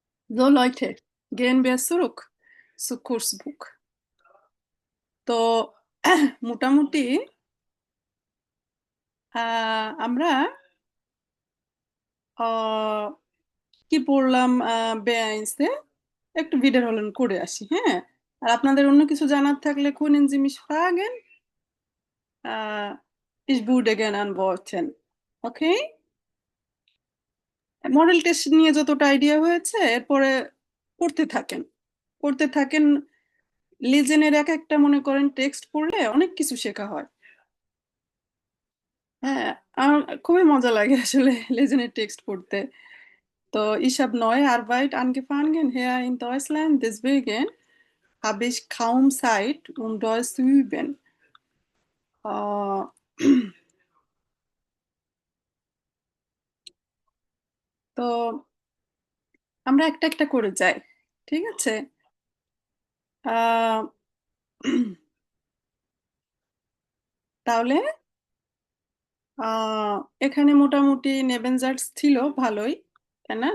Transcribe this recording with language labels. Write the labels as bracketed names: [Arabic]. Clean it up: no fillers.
[German] So, Leute, gehen wir zurück zu Kursbuch। [Bangla] তো মোটামুটি আমরা আহ, কি পড়লাম বেআইনসে, একটু wiederholen করে আসি, হ্যাঁ? আর আপনাদের অন্য কিছু জানার থাকলে [German] können Sie mich fragen? Ich würde gerne antworten, okay? [Bangla] Model test নিয়ে যতটা আইডিয়া হয়েছে এরপরে পড়তে থাকেন, পড়তে থাকেন। লিজেনের এক একটা মনে করেন টেক্সট পড়লে অনেক কিছু শেখা হয়। হ্যাঁ, আমার খুবই মজা লাগে আসলে লেজেনের টেক্সট পড়তে। [German] তো ich habe neue Arbeit angefangen hier in Deutschland, deswegen habe ich kaum Zeit, um Deutsch zu üben। [Bangla] আহ, তো আমরা একটা একটা করে যাই, ঠিক আছে? আহ, তাহলে আহ, এখানে মোটামুটি নেবেনজার্স ছিল ভালোই, তাই না?